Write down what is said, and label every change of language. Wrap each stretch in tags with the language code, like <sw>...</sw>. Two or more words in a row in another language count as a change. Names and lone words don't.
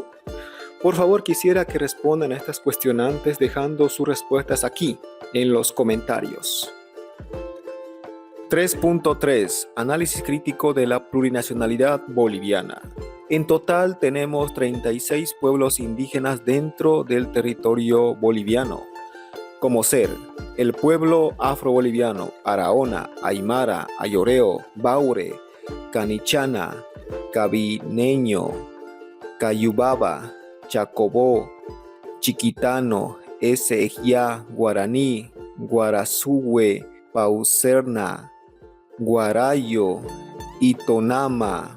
<es>Por favor, quisiera que respondan a estas cuestionantes dejando sus respuestas aquí, en los comentarios. 3.3 Análisis crítico de la plurinacionalidad boliviana. En total tenemos 36 pueblos indígenas dentro del territorio boliviano, como ser el pueblo afroboliviano Araona, Aymara, Ayoreo, Baure, Canichana, Cabineño, Cayubaba, Chacobó, Chiquitano, Esejiá, Guaraní, Guarazúe, Pauserna, Guarayo, Itonama,</es>